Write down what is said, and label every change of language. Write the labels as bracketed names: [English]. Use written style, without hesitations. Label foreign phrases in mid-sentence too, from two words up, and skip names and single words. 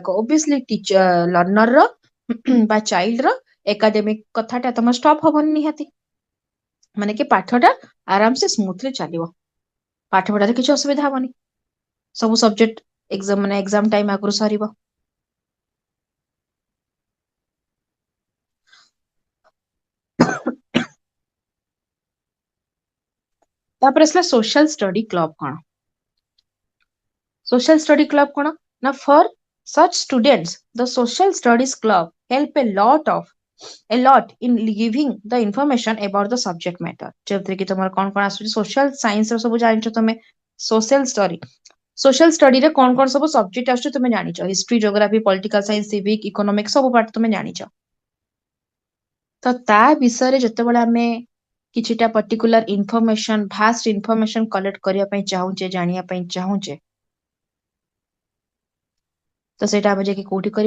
[Odia] ଓବିୟସଲି ଲର୍ଣ୍ଣର ର ବା ଚାଇଲ୍ଡ ର ଏକାଡେମିକ କଥାଟା ତମର ଷ୍ଟପ୍ ହବନି ନିହାତି, ମାନେ କି ପାଠଟା ଆରାମସେ ସ୍ମୁଥଲି ଚାଲିବ, ପାଠ ପଢାରେ କିଛି ଅସୁବିଧା ହବନି, ସବୁ [English] subject exam time [Odia] ଆଗରୁ ସରିବ। ତାପରେ ଆସିଲା [English] social study club. କଣ social study club? [Odia] କଣ ନା [English] ଫର such students the social studies club help a lot in giving the information about the subject matter। [Odia] ଯେମିତି କି ତମର କଣ ଆସୁଛି, [English] social science [Odia] ର ସବୁ ଜାଣିଛ ତମେ, [English] social studyରେ [Odia] କଣ ସବୁ ସବଜେକ୍ଟ ଆସୁଛି ତମେ ଜାଣିଛ, [English] history, geography, political science, civic, economics, [Odia] ସବୁ ପାଠ ତମେ ଜାଣିଛ। ତ ତା ବିଷୟରେ ଯେତେବେଳେ ଆମେ କିଛିଟା [English] particular information, vast information collect [Odia] କରିବା ପାଇଁ ଚାହୁଁଛେ, ଜାଣିବା ପାଇଁ ଚାହୁଁଛେ, ତ ସେଇଟା ଆମେ ଯାଇକି କୋଉଠି କରିବା?